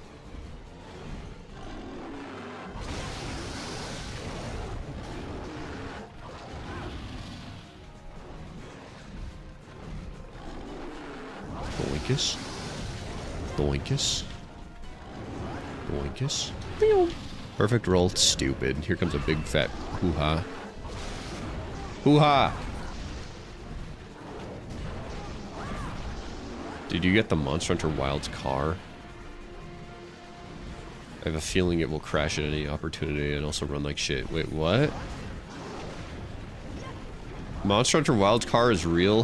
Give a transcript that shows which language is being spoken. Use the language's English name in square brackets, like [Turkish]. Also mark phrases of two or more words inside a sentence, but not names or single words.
[English] Boinkus. Boinkus. Boinkus. Perfect roll. Stupid. Here comes a big fat hoo-ha. Hoo-ha! Did you get the Monster Hunter Wilds car? I have a feeling it will crash at any opportunity and also run like shit. Wait, what? Monster Hunter Wilds car is real?